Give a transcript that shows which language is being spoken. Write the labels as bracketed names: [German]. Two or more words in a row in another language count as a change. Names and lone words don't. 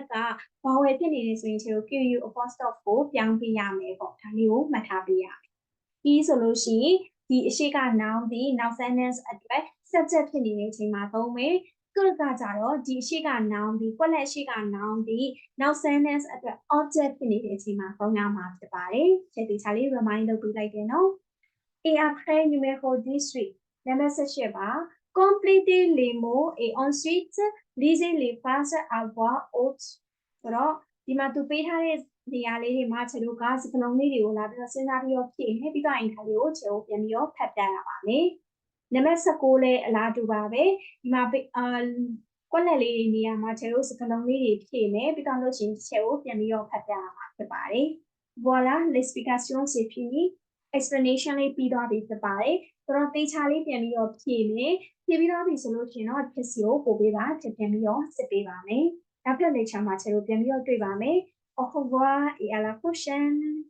[Burmese] ကဘာဝယ်ဖြစ်နေလဲဆိုရင်ကျွန်တော် QU apostrophe ကိုပြောင်းပေးရမယ်ပေါ့ဒါလေးကိုမှတ်ထားပေးရမယ်ဒီဆိုလို့ရှိရင်ဒီအရှိက noun ဒီနောက် sentence အတွက် subject ဖြစ်နေတဲ့အချိန်မှာသုံးမယ်que ကကြတော့ဒီအရှိက noun ဒီကွက် လက်အရှိက noun ဒီနောက် sentence အတွက် object ဖြစ်နေတဲ့အချိန်မှာသုံးရမှာဖြစ်ပါတယ်ချက်ဒီချာလေး remind လုပ်ပေးလိုက်တယ်နော် [French] et après numéro 18 numéro 18 [Burmese] ပါ [French] complétez les mots et ensuite lisez les phrases à voix haute [Burmese] ဆိုတော့ဒီမှာသူပေးထားတဲ့နေရာလေးတွေမှာကျွန်တော်ကစကားလုံးလေးတွေကိုလာပြီးတော့စဉ်းစားပြီးတော့ဖြည့်နေပြီးတော့အင်္ဂါ လေးကိုကျွန်တော်ပြန်ပြီးတော့ဖတ်ပြရပါမယ်နံပါတ်19လည်းအလားတူပါပဲဒီမှာကွက်လက်လေးတွေနေရာမှာကျွန်တော်စကားလုံးလေးတွေဖြည့်နေပြီးတော့လို့ရှိရင်ကျွန်တော်ပြန်ပြီးတော့ဖတ်ပြရမှာဖြစ်ပါတယ် [French] voilà l'explication c'est fini [Burmese] explanation လေးပြီးသွားပြီဖြစ်ပါတယ်ဆိုတော့တေချာလေးပြန်ပြီးတော့ဖြည့်မယ်ဖြည့်ပြီးတော့ပြီဆိုလို့ရှိရင်တော့ဖြစ်စီကိုပို့ပေးပါဖြစ်ပြန်ပြီးတော့စစ်ပေးပါမယ်နောက်ထပ် lecture မှာကျွန်တော်ပြန်ပြီးတော့တွေ့ပါမယ် [French] au revoir et à la prochaine